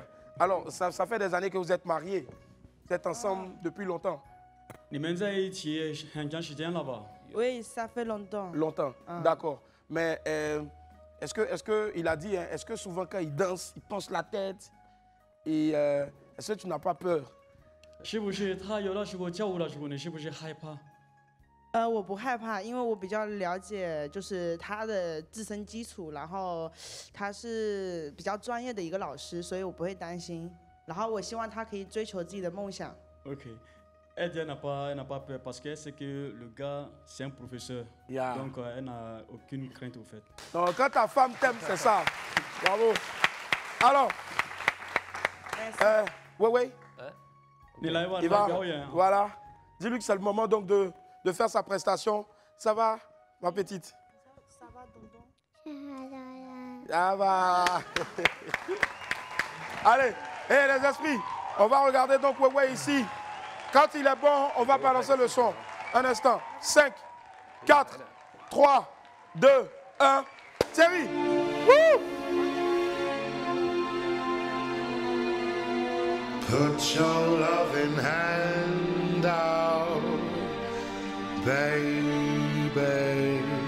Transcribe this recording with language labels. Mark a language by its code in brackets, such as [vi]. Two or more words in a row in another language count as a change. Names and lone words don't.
[fr] Alors, ça fait des années que vous êtes mariés. Vous êtes ensemble depuis longtemps. Oui, ça fait longtemps. Longtemps, d'accord. Mais est-ce que il a dit, hein, est-ce que souvent quand il danse, il penche la tête et est-ce que tu n'as pas peur? [zh] 是不是他有的时候跳舞的时候，你是不是害怕？我不害怕，因为我比较了解，就是他的自身基础，然后他是比较专业的一个老师，所以我不会担心。然后我希望他可以追求自己的梦想。 [fr] OK. Elle n'a pas peur parce que c'est que le gars, c'est un professeur. Yeah. Donc elle n'a aucune crainte au fait. Donc quand ta femme t'aime, c'est ça. Bravo. Alors, ouais. Il va, voilà. Dis-lui que c'est le moment donc de faire sa prestation. Ça va, ma petite? Ça va, tonton? Ça va. Allez, les esprits, on va regarder donc Wewe ici. Quand il est bon, on va balancer le son. Un instant. 5, 4, 3, 2, 1. Thierry. Woo! [en] Put your loving hand out, baby.